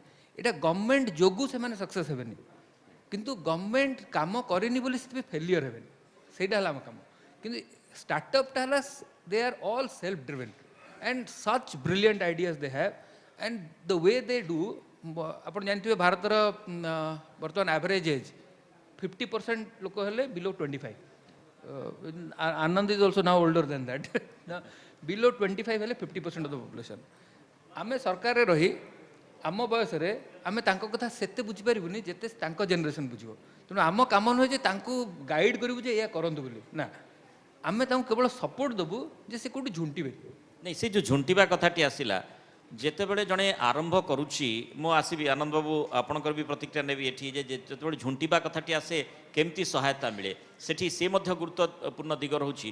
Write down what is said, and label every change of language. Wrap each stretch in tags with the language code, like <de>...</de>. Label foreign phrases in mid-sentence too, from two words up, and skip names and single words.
<or>ଏଇଟା ଗଭର୍ଣ୍ଣମେଣ୍ଟ ଯୋଗୁଁ ସେମାନେ ସକ୍ସେସ୍ ହେବେନି, କିନ୍ତୁ ଗଭର୍ଣ୍ଣମେଣ୍ଟ କାମ କରିନି ବୋଲି ସେଥିପାଇଁ ଫେଲିୟର ହେବେନି, ସେଇଟା ହେଲା ଆମ କାମ। କିନ୍ତୁ ଷ୍ଟାର୍ଟଅପ୍ଟା ହେଲା</or> <en>they are all self driven and such brilliant ideas they have and the way they do.</en> <or>ଆପଣ ଜାଣିଥିବେ ଭାରତର ବର୍ତ୍ତମାନ</or> <en>average age</en> <or>50% ଲୋକ ହେଲେ ବିଲୋ 25।</or> <en>Anand is also now older than that. Below 25 ହେଲେ 50% of the population।</en> <or>ଆମେ ସରକାରରେ ରହି ଆମ ବୟସରେ ଆମେ ତାଙ୍କ କଥା ସେତେ ବୁଝିପାରିବୁନି ଯେତେ ତାଙ୍କ ଜେନେରେସନ୍ ବୁଝିବ। ତେଣୁ ଆମ କାମ ନୁହେଁ ଯେ ତାଙ୍କୁ ଗାଇଡ଼ କରିବୁ ଯେ ଏଇଆ କରନ୍ତୁ ବୋଲି, ନା, ଆମେ ତାଙ୍କୁ କେବଳ ସପୋର୍ଟ ଦେବୁ ଯେ ସେ କେଉଁଠି ଝୁଣ୍ଟିବେ। ନାଇଁ, ସେ ଯେଉଁ ଝୁଣ୍ଟିବା କଥାଟି ଆସିଲା, ଯେତେବେଳେ ଜଣେ ଆରମ୍ଭ କରୁଛି, ମୁଁ ଆସିବି ଆନନ୍ଦ ବାବୁ ଆପଣଙ୍କର ବି ପ୍ରତିକ୍ରିୟା ନେବି ଏଠି, ଯେ ଯେତେବେଳେ ଝୁଣ୍ଟିବା କଥାଟି ଆସେ କେମିତି ସହାୟତା ମିଳେ, ସେଠି ସେ ମଧ୍ୟ ଗୁରୁତ୍ୱପୂର୍ଣ୍ଣ ଦିଗ ରହୁଛି।</or>